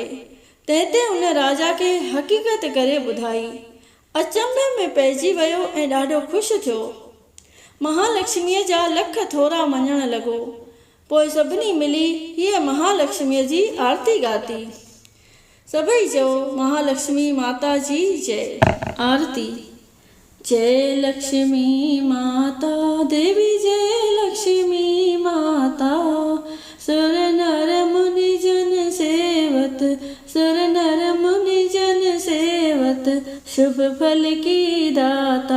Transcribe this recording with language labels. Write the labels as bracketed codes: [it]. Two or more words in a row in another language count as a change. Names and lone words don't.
[sd] तंहिं ते उन राजा खे हक़ीक़त करे ॿुधाई। अचंभे में पइजी वियो ऐं ॾाढो ख़ुशि थियो। महालक्ष्मीअ जा लख थोरा मञण लॻो। पोइ सभिनी मिली हीअ महालक्ष्मीअ जी आरती ॻाती। सभई चयो महालक्ष्मी माता जी जय। आरती। [hi] जय लक्ष्मी माता देवी, जय लक्ष्मी माता। सुर नर मुनि जन सेवत, सुर नर मुनि जन सेवत, शुभ फल की दाता।